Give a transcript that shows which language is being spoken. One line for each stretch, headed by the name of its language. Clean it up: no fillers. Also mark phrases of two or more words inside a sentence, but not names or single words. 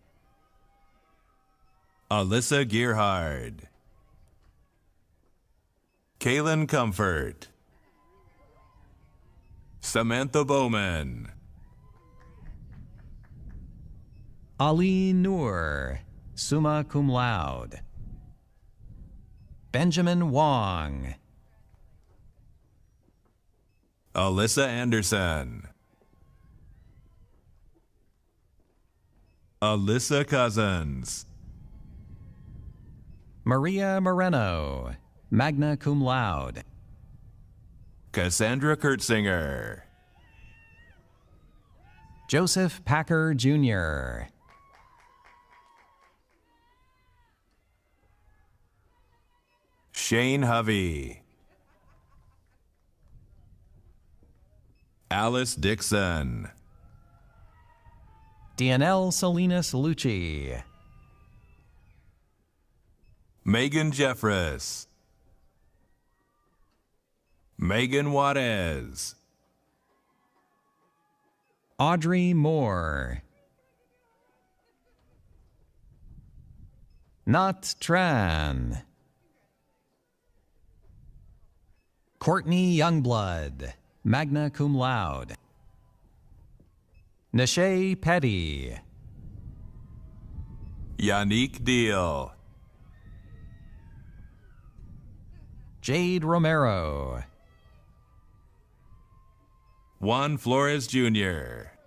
English: Alyssa Gearhard, Kaylin Comfort, Samantha Bowman, Ali Noor,
Latin: summa cum laude,
English: Benjamin Wong, Alyssa Anderson, Alyssa Cousins, Maria Moreno,
Latin: magna cum laude,
English: Cassandra Kurtzinger, Joseph Packer Jr., Shane Hovey, Alice Dixon, Dianelle Salinas Lucci, Megan Jeffress, Megan Juarez, Audrey Moore, Nat Tran, Courtney Youngblood,
Latin: magna cum laude,
English: Nashay Petty, Yannick Deal. Jade Romero. Juan Flores Jr.